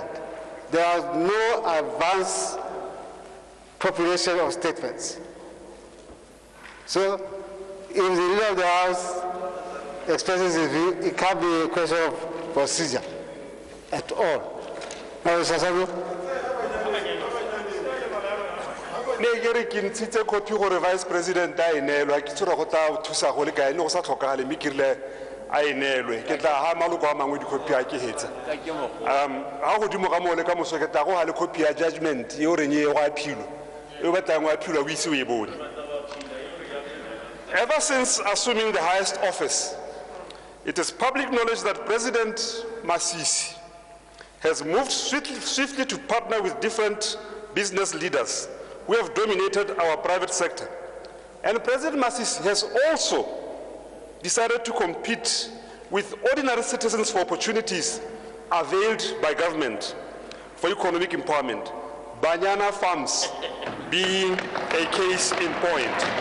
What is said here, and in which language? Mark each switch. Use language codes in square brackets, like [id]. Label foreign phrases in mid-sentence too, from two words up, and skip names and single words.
[en] There was no advance population of statements. So, if the Leader of the House expresses his view, it can't be a question of procedure at all. Now, Mr. Sabu? [tn] ne ke ntshitse copy gore Vice President a enelwa ke tsora go tla thusa go le kae le go sa tlhokagale mme ke rile a enelwe ke tla ha maloko a mangwe dikopi a ke hetsa ha go dimo ka mo le ka moso ke tla go ha le copy ya judgment e o reng e go aphilo e batlang go aphilo go ise o e bone. [en] Ever since assuming the highest office, it is public knowledge that President Masisi has moved swiftly to partner with different business leaders who have dominated our private sector. And President Masisi has also decided to compete with ordinary citizens for opportunities availed by government for economic empowerment, Banyana Farms being a case in point.